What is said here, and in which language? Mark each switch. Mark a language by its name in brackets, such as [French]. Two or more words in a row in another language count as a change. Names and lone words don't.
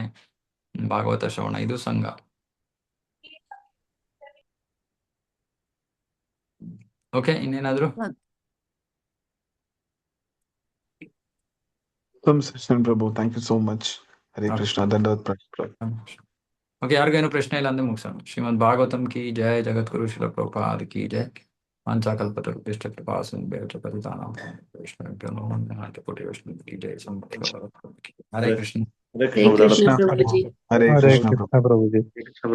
[Kannada] ಭಾಗವತ ಶ್ರವಣ ಇದು ಸಂಘ. ಓಕೆ, ಇನ್ನೇನಾದ್ರು? [English] ಪ್ರಭು, thank you so much. [Kannada] ಹರೇ ಕೃಷ್ಣ. ಧನ್ಯವಾದ ಪ್ರಭು. ಓಕೆ, ಯಾರಿಗೇನು ಪ್ರಶ್ನೆ ಇಲ್ಲ ಅಂದ್ರೆ ಮುಗಿಸೋಣ. ಶ್ರೀಮದ್ ಭಾಗವತಂ [Hindi] की जय, [Kannada] ಜಗದ್ಗುರು ಶ್ರೀಲ ಪ್ರಭುಪಾದ [Hindi] की जय. [Sanskrit] ವಾಂಛಾಕಲ್ಪತರುಭ್ಯಶ್ಚ ಕೃಪಾ ಸಿಂಧುಭ್ಯಶ್ಚ ಪತಿತಾನಾಂ ವೈಷ್ಣವೇಭ್ಯೋ ನಮೋ ನಮಃ. [Kannada] ಕೋಟಿ ವೈಷ್ಣವ [Hindi] की जय. [Kannada] ಹರೇ ಕೃಷ್ಣ. ಹರೇ ಕೃಷ್ಣ ಪ್ರಭುಜಿ. ಹರೇ ಹರೇ ಕೃಷ್ಣ ಕೃಷ್ಣ ಪ್ರಭುಜಿ.